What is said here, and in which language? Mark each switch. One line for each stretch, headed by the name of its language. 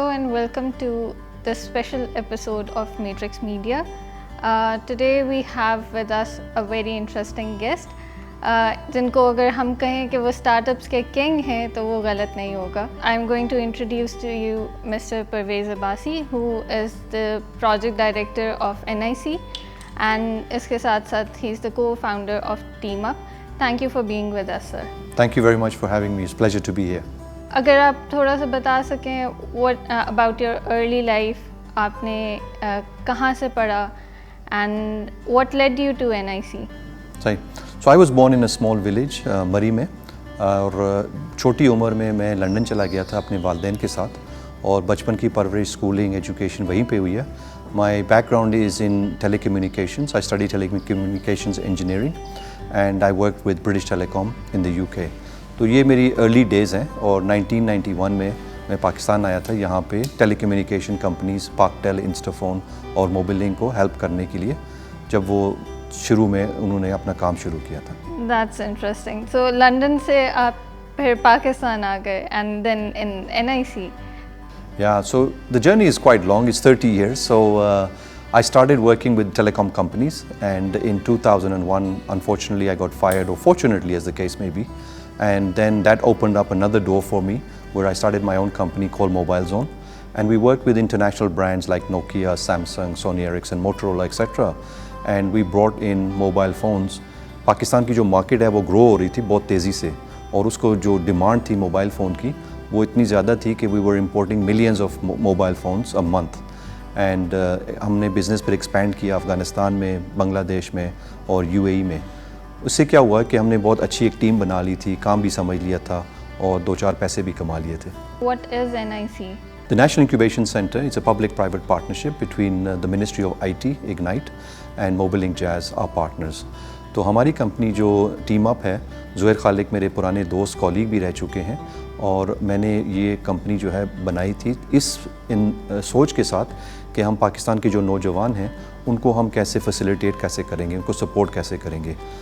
English: Welcome to this special episode of Matrix Media. Today we have with us a very interesting guest.
Urdu: جن کو اگر ہم کہیں کہ وہ اسٹارٹ اپس کے کنگ ہیں تو وہ غلط نہیں ہوگا.
English: I am going to introduce to you Mr. Parvez Abbasi, who is the project director of NIC, and
Urdu: اس کے ساتھ ساتھ
English: he is the co-founder of TeamUp. Thank you for being with us, sir. Thank you very much for having me. It's a pleasure to be here.
Urdu: اگر آپ تھوڑا سا بتا سکیں
English: what about your early life,
Urdu: آپ نے کہاں سے پڑھا
English: and what led you to NIC?
Urdu: صحیح.
English: So I was born in a small village,
Urdu: مری میں, اور چھوٹی عمر میں میں لنڈن چلا گیا تھا اپنے والدین کے ساتھ, اور بچپن کی پرورش, اسکولنگ, ایجوکیشن وہیں پہ ہوئی ہے.
English: My background is in telecommunications. I studied telecommunications engineering and I worked with British Telecom in the UK.
Urdu: تو یہ میری ارلی ڈیز ہیں, اور 1991 میں پاکستان آیا تھا یہاں پہ ٹیلی کمیونیکیشن کمپنیز پاکٹیل, انسٹافون اور موبیلنگ کو ہیلپ کرنے کے لیے, جب وہ شروع میں انہوں نے اپنا کام شروع کیا تھا.
English: That's interesting.
Urdu: So لنڈن سے آپ پھر پاکستان آ گئے
English: and then in NIC. Yeah, so the journey is quite long. It's 30 years. So I started working with telecom companies, and in 2001, unfortunately, I got fired, or fortunately, as the case may be. And then that opened up another door for me, where I started my own company called Mobile Zone. And we worked with international brands like Nokia, Samsung, Sony Ericsson, Motorola, etc. And we brought in mobile phones.
Urdu: Pakistan کی جو market ہے وہ گرو ہو رہی تھی بہت تیزی سے, اور اس کو جو ڈیمانڈ تھی موبائل فون کی وہ اتنی زیادہ تھی کہ
English: we were importing millions of mobile phones a month.
Urdu: And ہم نے بزنس پر ایکسپینڈ کیا افغانستان میں, بنگلہ دیش میں اور UAE میں. اس سے کیا ہوا کہ ہم نے بہت اچھی ایک ٹیم بنا لی تھی, کام بھی سمجھ لیا تھا, اور 2-4 پیسے بھی کما لیے تھے.
English: What is NIC? The National Incubation Center, it's a public-private partnership between the Ministry of IT, Ignite, and Mobilink Jazz, our partners.
Urdu: تو ہماری کمپنی جو ٹیم اپ ہے, زہیر خالق میرے پرانے دوست, کولیگ بھی رہ چکے ہیں, اور میں نے یہ کمپنی جو ہے بنائی تھی اس سوچ کے ساتھ کہ ہم پاکستان کے جو نوجوان ہیں ان کو ہم کیسے فیسیلیٹیٹ کیسے کریں گے, ان کو سپورٹ کیسے کریں گے.